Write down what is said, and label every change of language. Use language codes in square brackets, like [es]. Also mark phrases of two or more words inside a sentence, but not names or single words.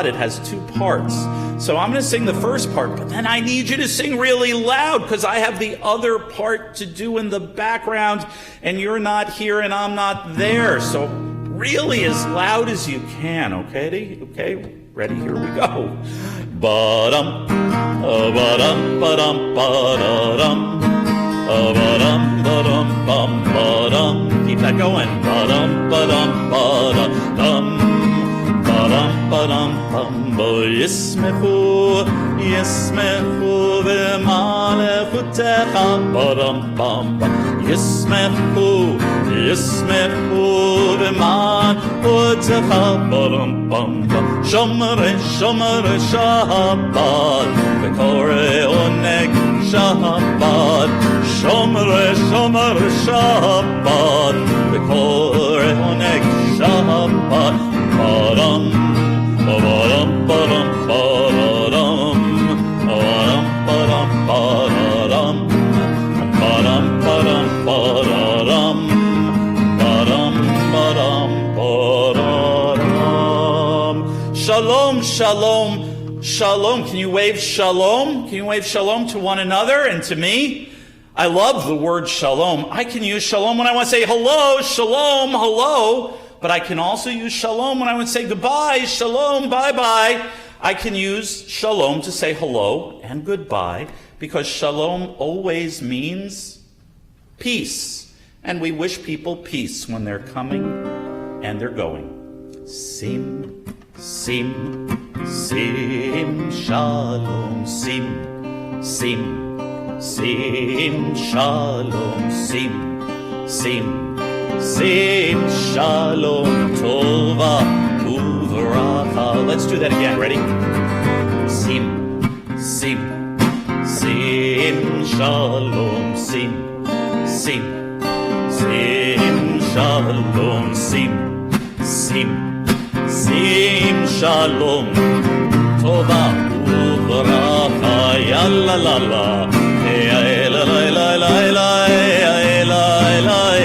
[en] It has two parts. So I'm going to sing the first part, but then I need you to sing really loud because I have the other part to do in the background, and you're not here and I'm not there. So really as loud as you can, okay? Okay, ready? Here we go. Ba-dum, ba-dum, ba-dum, ba-dum, ba-dum, ba-dum, bum, ba-dum. Keep that going. Ba-dum, ba-dum, ba-dum, ba-dum, ba-dum, bum. [he] ישמחו, ישמחו במלכותך. Ba-dum, bum, bum. ישמחו, ישמחו במלכותך. Ba-dum, bum, bum. שומרי, שומרי, שבת, וקוראי עונג שבת. שומרי, שומרי, שבת, וקוראי עונג שבת. Ba-dum, ba-dum, ba-dum, ba-dum, ba-dum, ba-dum, ba-dum, ba-dum, ba-dum, ba-dum, ba-dum, ba-dum, ba-dum. שלום, שלום, שלום. [en] Can you wave shalom? Can you wave shalom to one another and to me? I love the word shalom. I can use shalom when I want to say hello, shalom, hello. But I can also use shalom when I want to say goodbye, shalom, bye-bye. I can use shalom to say hello and goodbye because shalom always means peace. And we wish people peace when they're coming and they're going. [he] שים, שים, שים, שלום, שים, שים, שים, שלום, שים, שים. שים, שלום, טובה, וברכה. [en] Let's do that again. Ready? [he] שים, שים, שים, שלום, שים, שים, שים, שלום, שים, שים, שים, sim, shalom, sim, sim, sim, שלום, טובה, וברכה. Ya la la la, ya la la la la la, ya la la.